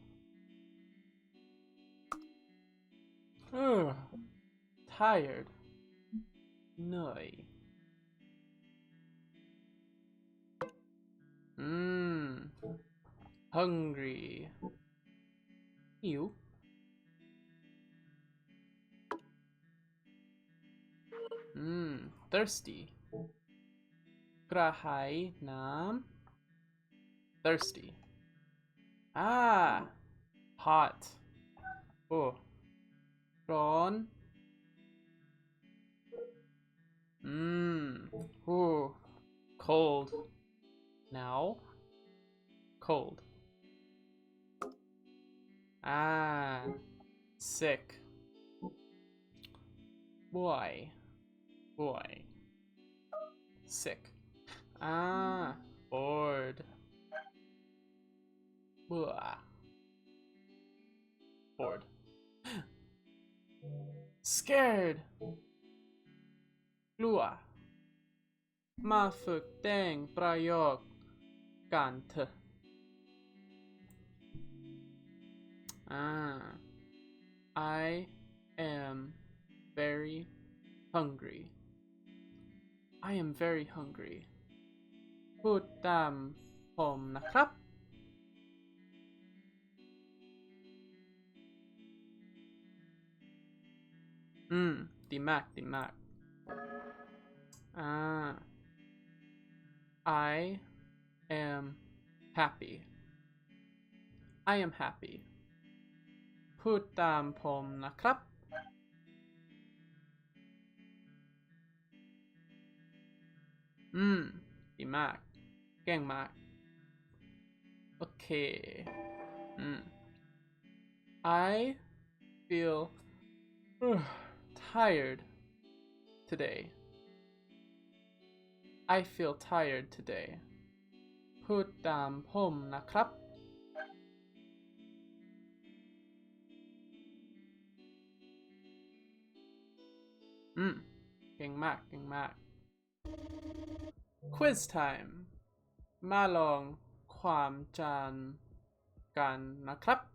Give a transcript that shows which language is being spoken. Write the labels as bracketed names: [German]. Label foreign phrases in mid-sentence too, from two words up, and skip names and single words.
[English] tired เหนื่อยhungry หิวthirsty กระหายน้ำ thirsty hot โอ้ร้อนcold หนาว cold sick boy sick bored เบื่อ bored scared [Thai] กลัวมาฝึกแต่งประโยคกันเถอะ [English] I am very hungry I am very hungry [Thai] พูดตามผมนะครับ ดีมากดีมาก [English] I am happy I am happy [Thai] พูดตามผมนะครับ ดีมากเก่งมากโอเค [English] I feel tired today I feel tired today [Thai] พูดตามผมนะครับ เก่งมากเก่งมาก [English] Quiz time [Thai] มาลองความจำกันนะครับ